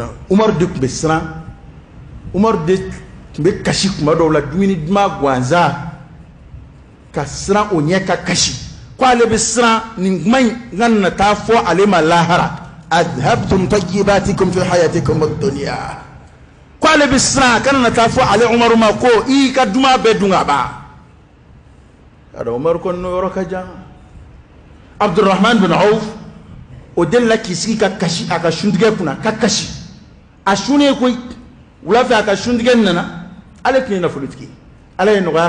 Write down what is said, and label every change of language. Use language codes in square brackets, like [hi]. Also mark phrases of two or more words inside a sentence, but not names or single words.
[bm] umaru de tun bɛ siran umaru de tun bɛ kasi kuma dɔw la dumuni duman gansan ka siran o ɲɛ ka kasi ko ale bɛ siran nin kuma in ka na taa fɔ ale ma lahara [ar] أذهبتم طيباتكم في حياتكم الدنيا [bm] ko ale bɛ siran ka na taa fɔ ale umaru ma ko i ka duman bɛɛ dun ka ban kada umaru kɔni n'o yɔrɔ ka jan abdurrahman bin auf o delila k'i sigi ka kasi a ka suntigɛ kunna ka kasi a sunnen koyi wula fɛ a ka suntigɛ nana ale tun ye nafolotigi ala ye nɔgɔya